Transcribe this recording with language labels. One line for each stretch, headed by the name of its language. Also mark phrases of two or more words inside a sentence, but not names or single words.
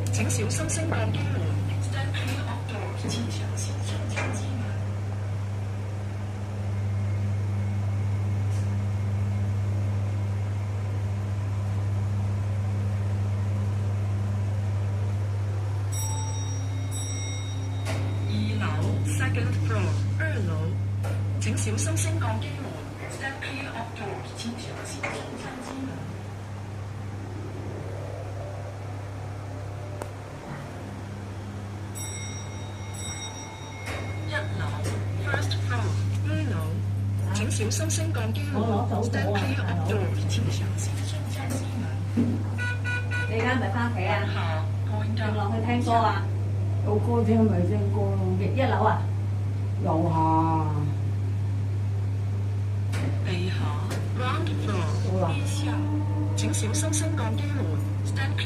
Cantonese: 小心升降機門。
English: Stand clear of doors。
Cantonese: 請小心升降機門。
English: Second floor，
Cantonese: 2 樓，請小心升降機門。
English: Stand clear of doors，
Cantonese: 請小心升降機門。1樓 ，
English: First floor，
Cantonese: 2 樓，請小心升降機門。
English: Stand clear of doors，
Cantonese: 請小心升降機門。你而家係咪翻屋企啊？定落去聽歌啊？有歌聽咪聽歌咯。 1樓啊？樓下。地下
English: ground floor
Cantonese: 地下，請小心升降機門。